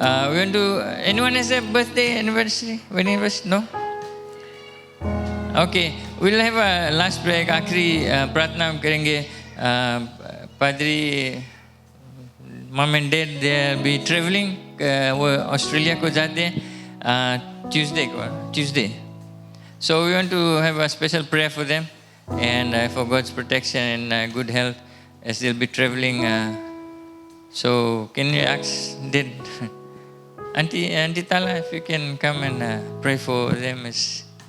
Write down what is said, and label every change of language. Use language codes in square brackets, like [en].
[en] We want to, anyone has a birthday, anniversary, wedding anniversary? No? Okay, we'll have a last prayer. [hi] आखिरी प्रार्थना हम करेंगे. [en] Padri, mom and dad, they'll be traveling. [hi] वो Australia को जाते हैं Tuesday. [en] So we want to have a special prayer for them and for God's protection and good health as they'll be traveling. So can you ask did Auntie Tala if you can come and pray for them as